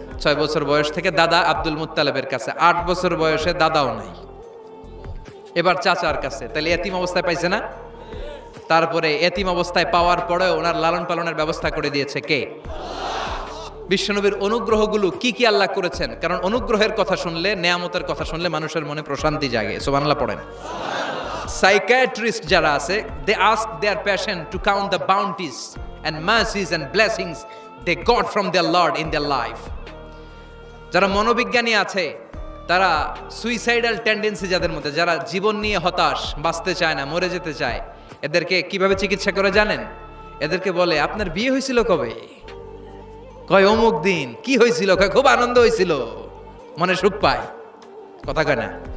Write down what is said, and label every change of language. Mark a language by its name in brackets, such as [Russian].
[Bangla] 6 বছর বয়স থেকে দাদা আব্দুল মুত্তালিবের কাছে, 8 বছর বয়সে দাদাও নাই, এবার চাচার কাছে। তাহলে এতিম অবস্থায় পাইছে না? তারপরে এতিম অবস্থায় পাওয়ার পরে ওনার লালন পালনের ব্যবস্থা করে দিয়েছে কে? বিশ্বনবীর অনুগ্রহগুলো কি কি আল্লাহ করেছেন, কারণ অনুগ্রহের কথা শুনলে, নেয়ামতের কথা শুনলে মানুষের মনে প্রশান্তি জাগে। সুবহানাল্লাহ পড়েন। [English] psychiatrist [Bangla] যারা আছে, [English] they ask their patient to count the bounties and mercies and blessings they got from their Lord in their life. [Bangla] যারা মনোবিজ্ঞানী আছে, তারা সুইসাইডাল টেন্ডেন্সি যাদের মধ্যে, যারা জীবন নিয়ে হতাশ, বাঁচতে চায় না, মরে যেতে চায়, এদেরকে কিভাবে চিকিৎসা করে জানেন? এদেরকে বলে আপনার বিয়ে হয়েছিল কবে? কয় অমুক দিন। কি হয়েছিল? কয় খুব আনন্দ হয়েছিল, মনে সুখ পায়। কথা কয় না?